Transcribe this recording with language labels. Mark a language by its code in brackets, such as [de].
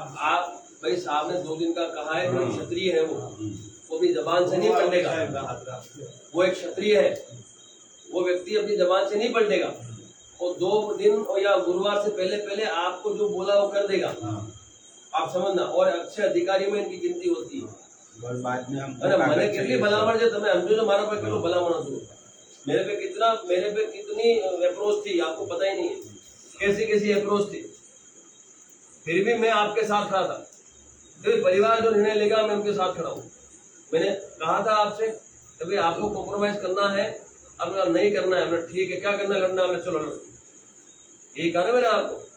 [hi] आप भाई साहब ने 2 दिन का कहा है. जो क्षत्रिय है वो अपनी जबान से नहीं पलटेगा. वो एक क्षत्रिय है, वो व्यक्ति अपनी जबान से नहीं पलटेगा. वो 2 दिन या गुरुवार से पहले आपको जो बोला वो कर देगा. आप समझना. और अच्छे अधिकारियों में इनकी गिनती होती है. बाद में हम मैंने [gu] કેટલી ભલામણ છે તમે સમજો છો મારા પર કેટલું ભલામણ હતું. [hi] मेरे पे कितनी अप्रोच थी आपको पता ही नहीं है, कैसी कैसी अप्रोच थी, फिर भी मैं आपके साथ खड़ा था। फिर परिवार जो निर्णय लेगा मैं उनके साथ खड़ा हूँ। मैंने कहा था आपसे कभी आपको कॉम्प्रोमाइज करना है, अब नहीं करना है, ठीक है क्या करना लड़ना है, चलो लड़ो, यही कहा ना मैंने आपको।